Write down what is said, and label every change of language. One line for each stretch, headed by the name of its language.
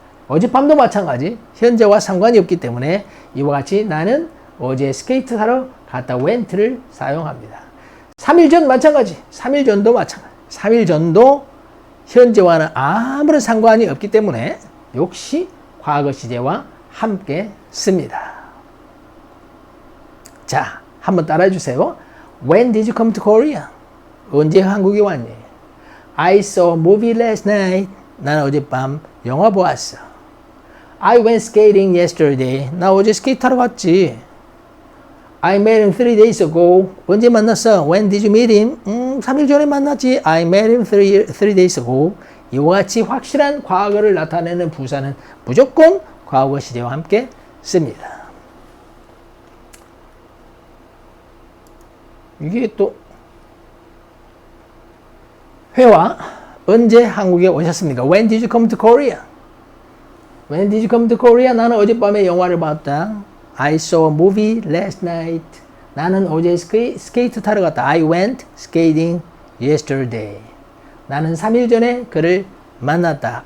Korean: 어젯밤도 마찬가지. 현재와 상관이 없기 때문에 이와 같이 나는 어제 스케이트 타러 갔다 went를 사용합니다. 3일 전 마찬가지. 3일 전도 마찬가지. 3일 전도 현재와는 아무런 상관이 없기 때문에 역시 과거 시제와 함께 씁니다. 자, 한번 따라해 주세요.
English: When did you come to Korea?
Korean: 언제 한국에 왔니?
English: I saw a movie last night.
Korean: 난 어젯밤 영화 보았어.
English: I went skating yesterday.
Korean: 나 어제 스케이트 타러 갔지.
English: I met him 3 days ago.
Korean: 언제 만났어?
English: When did you meet him?
Korean: 3일 전에 만났지.
English: I met him 3 days ago.
Korean: 이와 같이 확실한 과거를 나타내는 부사는 무조건 과거 시제와 함께 씁니다. 이게 또 회화 언제 한국에 오셨습니까?
English: When did you come to Korea? When did you come to Korea?
Korean: 나는 어젯밤에 영화를 봤다.
English: I saw a movie last night.
Korean: 나는 어제 스케이트 타러 갔다.
English: I went skating yesterday.
Korean: 나는 3일 전에 그를 만났다.